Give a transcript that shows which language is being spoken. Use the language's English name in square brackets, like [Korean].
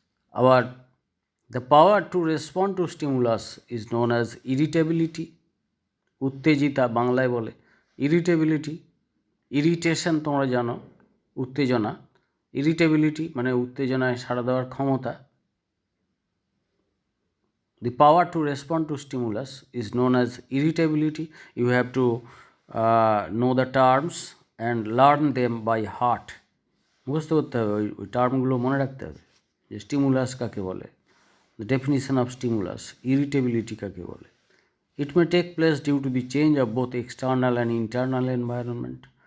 [English] আবার the power to respond to stimulus is known as irritability. [Bangla] উত্তেজিতা বাংলায় বলে irritability. Irritation তোমরা জানো, উত্তেজনা। ইরিটেবিলিটি মানে উত্তেজনায় সাড়া দেওয়ার ক্ষমতা। [English] The power to respond to stimulus is known as irritability. You have to know the terms and learn them by heart. [Bangla] মুখস্থ করতে হবে, ওই টার্মগুলো মনে রাখতে হবে যে স্টিমুলাস কাকে বলে, [English] the definition of stimulus, [Bangla] irritability কাকে বলে. [English] It may take place due to the change of both external and internal environment.